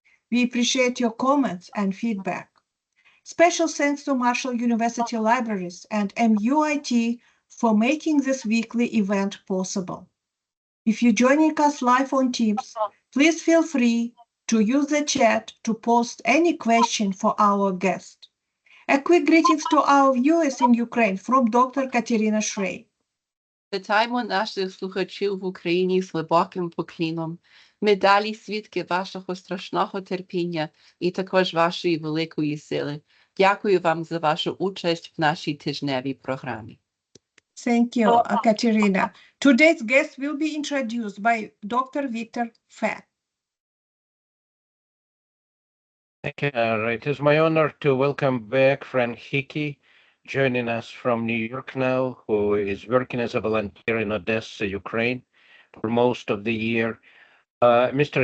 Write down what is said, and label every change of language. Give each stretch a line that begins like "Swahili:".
English: We appreciate your comments and feedback. Special thanks to Marshall University Libraries and MUIT for making this weekly event possible. If you're joining us live on Teams, please feel free to use the chat to post any question for our guest. A quick greetings to our viewers in Ukraine from Dr. Katerina Shrey.
Ukrainian: Вітаємо наших слухачів в Україні з глибоким покліном. Ми далі свідки вашого страшного терпіння і також вашої великої сили. Дякую вам за вашу участь в нашій тижневій програмі.
English: Thank you, Katerina. Today's guest will be introduced by Dr. Victor Fett. Thank you. It is my honor to welcome back Frank Hickey, joining us from New York now, who is working as a volunteer in Odessa, Ukraine, for most of the year. Mr.